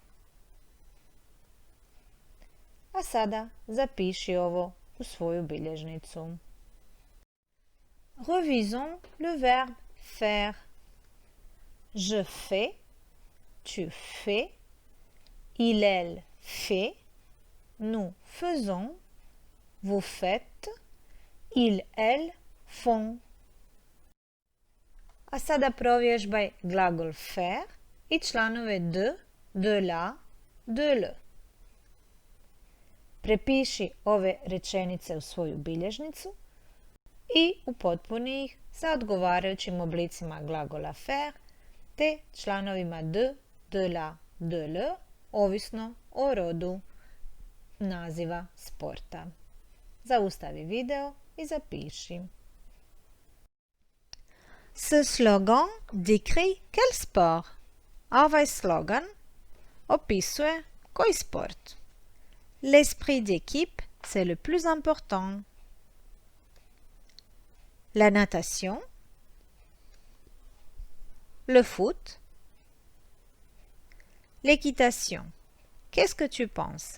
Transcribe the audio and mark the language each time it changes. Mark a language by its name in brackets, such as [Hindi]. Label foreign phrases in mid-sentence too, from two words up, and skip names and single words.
[Croatian] A sada zapiši ovo u svoju bilježnicu. [French] Revisons le verbe faire. Je fais, tu fais, il, elle fait, nous faisons, vous faites, ils, elles font. [Croatian] A sada provježbaj glagol faire i članove [French] de la, de le. [Croatian] Prepiši ove rečenice u svoju bilježnicu i upotpuni ih sa odgovarajućim oblicima glagola faire te članovima [French] de la, de le, [Croatian] ovisno o rodu naziva sporta. Zaustavi video i zapiši. [French] Ce slogan décrit quel sport? [Croatian] Ovaj slogan opisuje koji sport? [French] L'esprit d'équipe, c'est le plus important. La natation, le foot, l'équitation. Qu'est-ce que tu penses?